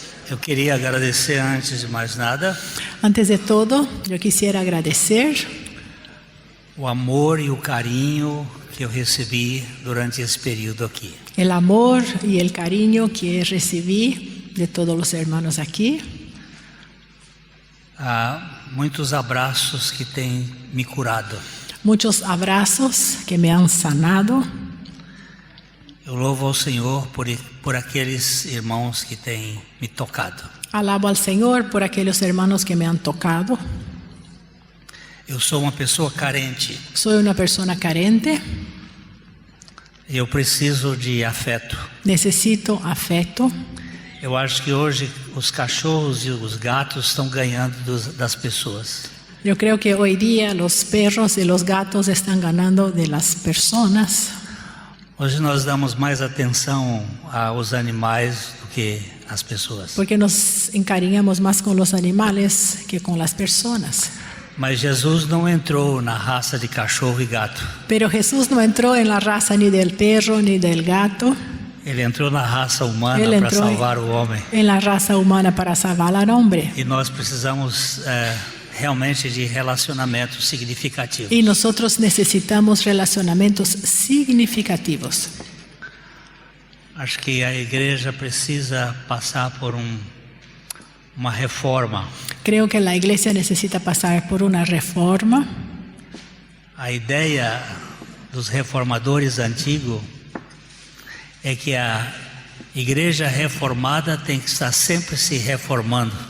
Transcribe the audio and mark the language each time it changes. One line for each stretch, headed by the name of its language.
Portuguese: Eu queria agradecer antes de mais nada
Spanish: Antes de todo, yo quisiera agradecer
Portuguese: o amor e o carinho que eu recebi durante esse período aqui.
Spanish: el amor y el cariño que recibí de todos los hermanos aquí.
Portuguese: Há muitos abraços que têm me curado.
Spanish: Muchos abrazos que me han sanado.
Portuguese: Eu louvo ao Senhor por aqueles irmãos que têm me tocado.
Spanish: Alabo al Señor por aquellos hermanos que me han tocado.
Portuguese: Eu sou uma pessoa carente.
Spanish: Soy una persona carente.
Portuguese: Eu preciso de afeto.
Spanish: Necesito afecto.
Portuguese: Eu acho que hoje os cachorros e os gatos estão ganhando das pessoas.
Spanish: Yo creo que hoy día los perros y los gatos están ganando de las personas.
Portuguese: Hoje nós damos mais atenção aos animais do que às pessoas.
Spanish: Porque nos encariñamos más con los animales que con las personas.
Portuguese: Mas Jesus não entrou na raça de cachorro e gato.
Spanish: Pero Jesús no entró en la raza ni del perro ni del gato.
Portuguese: Ele entrou na raça humana para salvar o homem.
Spanish: En la raza humana para salvar al hombre.
Portuguese: E nós precisamos realmente de relacionamentos significativos.
Spanish: Y nosotros necesitamos relacionamientos significativos.
Portuguese: Acho que a igreja precisa passar por uma reforma.
Spanish: Creo que la iglesia necesita pasar por una reforma.
Portuguese: A ideia dos reformadores antigos é que a igreja reformada tem que estar sempre se reformando.